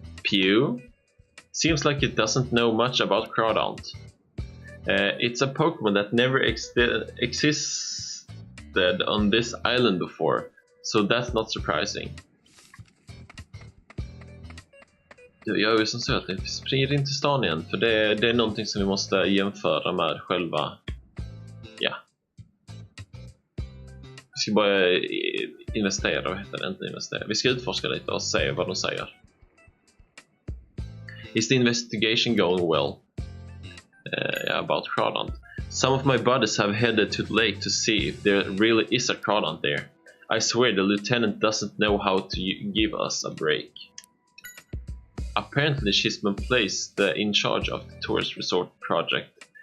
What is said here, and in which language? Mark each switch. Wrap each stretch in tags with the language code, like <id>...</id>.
<en>Pew? Seems like it doesn't know much about Crawdaunt. It's a Pokémon that never existed on this island before, so that's not surprising.</en> <sv>Jag gör ju som så att vi springer in till stan igen, för det är någonting som vi måste jämföra med själva. Ja. Vi ska bara investera, och heter det inte investera. Vi ska utforska lite och se vad de säger.</sv> <en>Is the investigation going well? About Crawdaunt. Some of my buddies have headed to the lake to see if there really is a Crawdaunt there. I swear the lieutenant doesn't know how to give us a break. Apparently she's been placed in charge of the tourist resort project.</en>